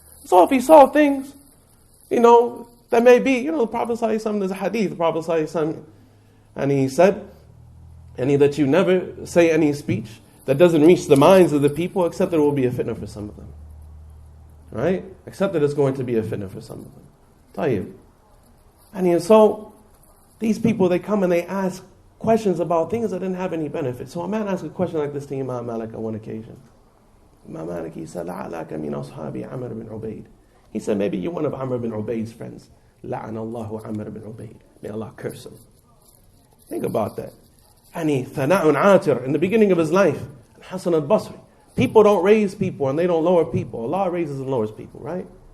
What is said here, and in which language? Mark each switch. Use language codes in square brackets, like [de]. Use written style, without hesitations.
[en] So if he saw things, that may be, the Prophet ﷺ, there's a hadith, the Prophet ﷺ, and he said, that you never say any speech that doesn't reach the minds of the people, except that it will be a fitna for some of them. Right? Except that it's going to be a fitna for some of them. Tayyib. And so, these people, they come and they ask questions about things that didn't have any benefit. So a man asked a question like this to Imam Malik on one occasion. Imam Malik, he said, [ar] لَعَلَكَ مِنْ أَصْحَابِ عَمْرِ بِنْ عُبَيْدٍ. [en] He said, maybe you're one of Amr bin Ubayd's friends. [ar] لَعَنَ اللَّهُ [en] Amr bin Ubayd. May Allah curse him. Think about that. [ar] ثَنَاءٌ عَاتِرٌ. [en] In the beginning of his life, Hasan al-Basri. People don't raise people and they don't lower people. Allah raises and lowers people, right?